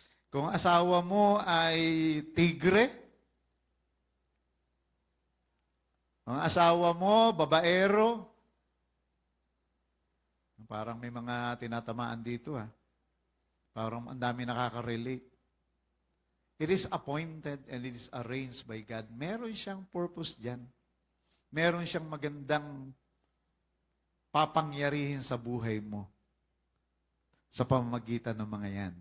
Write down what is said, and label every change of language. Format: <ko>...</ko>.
<tl>Kung asawa mo ay tigre, ang asawa mo, babaero, parang may mga tinatamaan dito Parang ang dami nakaka-relate.</tl> <en>It is appointed and it is arranged by God.</en> <tl>Meron siyang purpose dyan. Meron siyang magandang papangyarihin sa buhay mo sa pamamagitan ng mga yan.</tl>